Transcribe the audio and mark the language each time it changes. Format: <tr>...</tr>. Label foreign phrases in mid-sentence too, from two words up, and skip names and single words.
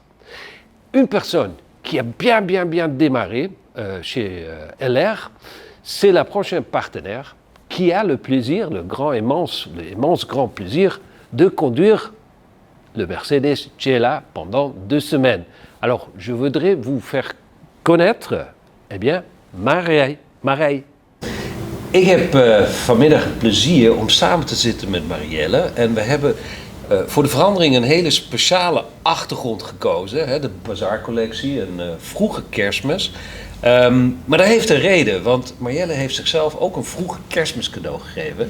<fr>Une personne qui a bien démarré chez LR, c'est la prochaine partenaire qui a le plaisir, l'immense grand plaisir de conduire le Mercedes GLA pendant 2 semaines. Alors, je voudrais vous faire connaître, Marij.</fr> <nl>Ik heb vanmiddag het plezier om samen te zitten met Marielle. En we hebben voor de verandering een hele speciale achtergrond gekozen. De Bazaar-collectie, een vroege Kerstmis. Maar dat heeft een reden, want Marielle heeft zichzelf ook een vroege Kerstmis cadeau gegeven.</nl>